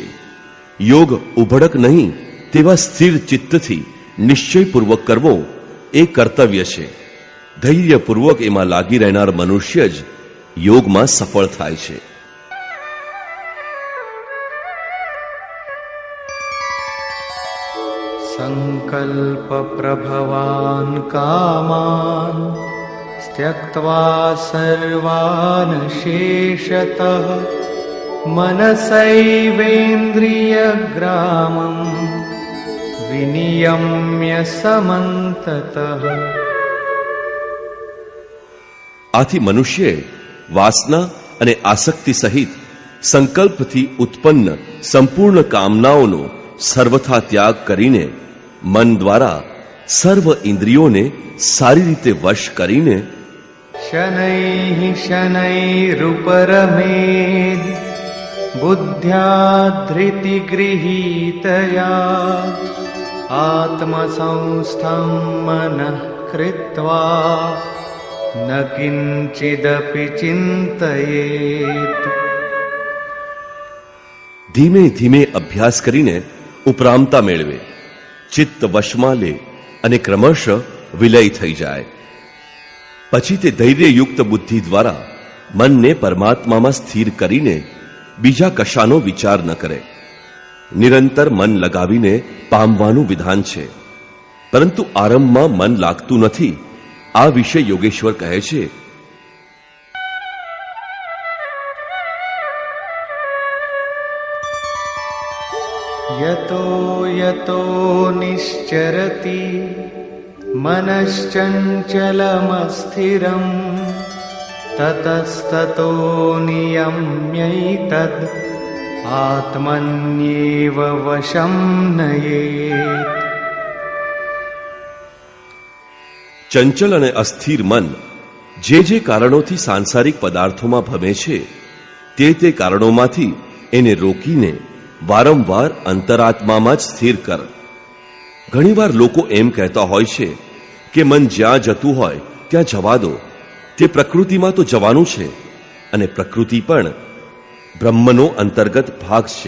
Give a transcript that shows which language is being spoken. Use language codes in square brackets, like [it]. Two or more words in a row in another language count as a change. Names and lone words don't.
[gu] યોગ ઉભડક નહીં તેવા સ્થિર ચિત્તથી નિશ્ચયપૂર્વક કરવો એ કર્તવ્ય છે. ધૈર્યપૂર્વક એમાં લાગી રહેનાર મનુષ્ય જ યોગમાં સફળ થાય છે. [sa] संकल्प प्रभवान कामान त्यक्त्वा सर्वान शेषतः मनसैवेन्द्रिय ग्रामं विनियम्य समन्ततः। [gu] આથી મનુષ્યે વાસના અને આસક્તિ સહિત સંકલ્પથી ઉત્પન્ન સંપૂર્ણ કામનાઓનો સર્વથા ત્યાગ કરીને મન દ્વારા સર્વ ઇન્દ્રિયોને સારી રીતે વશ કરીને [sa] शनैः शनैरुपरमेद् बुद्ध्या धृतिगृहीतया आत्मसंस्थं मनः कृत्वा न किंचिदपि चिंतयेत्. [gu] ધીમે ધીમે અભ્યાસ કરીને ઉપરામતા મેળવે, ચિત્ત વશમાં લે અને ક્રમશઃ વિલય થઈ જાય. પછી તે ધૈર્યયુક્ત બુદ્ધિ દ્વારા મનને પરમાત્મામાં સ્થિર કરીને બીજા કશાનો વિચાર ન કરે. નિરંતર મન લગાવીને પામવાનું વિધાન છે, પરંતુ આરંભમાં મન લાગતું નથી. આ વિશે યોગેશ્વર કહે છે, [sa] यतो यतो निश्चरति मनश्चञ्चलमस्थिरं ततस्ततो नियम्यैतद् आत्मन्येव वशं नयेत्. [gu] ચંચલ અને અસ્થિર મન જે જે કારણોથી સાંસારિક પદાર્થોમાં ભમે છે તે કારણોમાંથી એને રોકીને વારંવાર અંતરાત્મામાં જ સ્થિર કર. ઘણીવાર લોકો એમ કહેતા હોય છે કે મન જ્યાં જતું હોય ત્યાં જવા દો, તે પ્રકૃતિમાં તો જવાનું છે, અને પ્રકૃતિ પણ બ્રહ્મનો અંતર્ગત ભાગ છે.